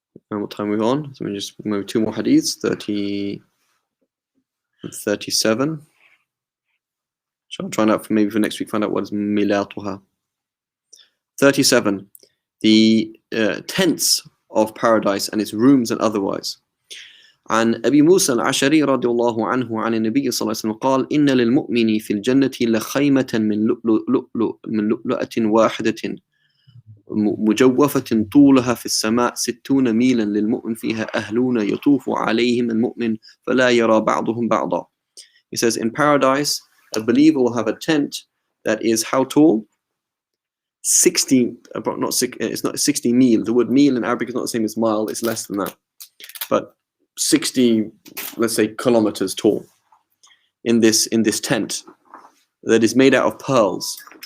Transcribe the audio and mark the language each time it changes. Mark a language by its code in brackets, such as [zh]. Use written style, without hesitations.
[en] And what time are we on? So we just move two more hadiths, 30 and 37. So I'll try and out maybe for next week find out what is milatuha. 37. The tents of paradise and its rooms and otherwise. [ar] عن أبي موسى الأشعري رضي الله عنه عن النبي صلى الله عليه وسلم قال إن للمؤمن في الجنة لخيمة من لؤلؤة واحدة مجوفة طولها في السماء 60 ميلا للمؤمن فيها أهلون يطوف عليهم المؤمن فلا يرى بعضهم بعضا. [en] He says in paradise a believer will have a tent that is how tall? 60, it's not 60 mil. The word mil in Arabic is not the same as mile, it's less than that. But 60, let's say, kilometers tall in this tent that is made out of pearls.